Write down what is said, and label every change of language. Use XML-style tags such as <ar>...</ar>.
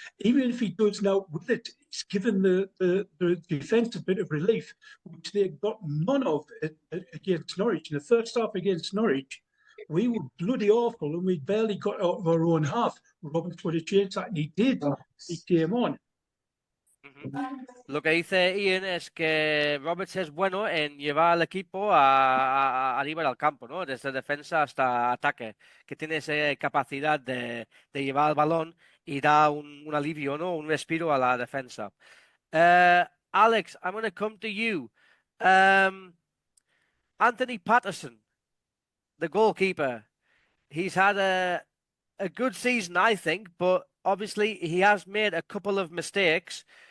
<en>Even if he does now with it, it's given the defence a bit of relief, which they got none of against Norwich. In the first half against Norwich, we were bloody awful and we barely got out of our own half. Roberts would have changed that, and he did. He came on.</en> <es>Lo que dice Ian es que Roberts es bueno en llevar al equipo arriba del campo, ¿no? Desde defensa hasta ataque, que tiene esa capacidad de llevar el balón y da un alivio, ¿no? Un respiro a la defensa.</es> <en>Alex, I'm going to come to you. Anthony Patterson, the goalkeeper, he's had a good season, I think, but obviously he has made a couple of mistakes.</en>